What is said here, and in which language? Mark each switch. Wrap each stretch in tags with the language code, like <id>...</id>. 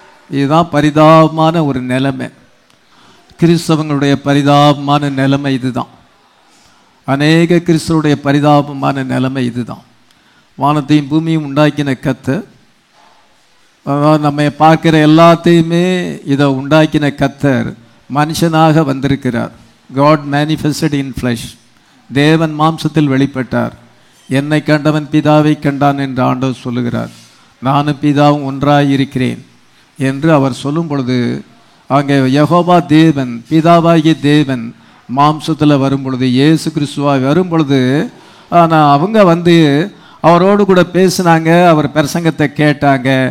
<ta>இதுதான் பரிதாபமான ஒரு நிலைமை. கிறிஸ்தவங்களுடைய பரிதாபமான நிலைமை இதுதான். அநேக கிறிஸ்தவருடைய பரிதாபமான நிலைமை இதுதான். வானத்தையும் பூமியும் உண்டாக்கின கர்த்தர், நம்ம பார்க்கிற எல்லாத்தையுமே இதை உண்டாக்கின கர்த்தர் மனுஷனாக வந்திருக்கிறார்.</ta> <en>God manifested in flesh.</en> <ta>தேவன் மாம்சத்தில் வெளிப்பட்டார். என்னை கண்டவன் பிதாவை கண்டான் என்று ஆண்டவர் சொல்லுகிறார். நானும் பிதாவும் ஒன்றாய் இருக்கிறேன் என்று அவர் சொல்லும் பொழுது, அங்கே யெகோவா தேவன், பிதாவாகிய தேவன் மாம்சத்தில் வரும் பொழுது, இயேசு கிறிஸ்துவாய் வரும் பொழுது, ஆனால் அவங்க அவரோடு கூட பேசினாங்க, அவர் பிரசங்கத்தை கேட்டாங்க.</ta>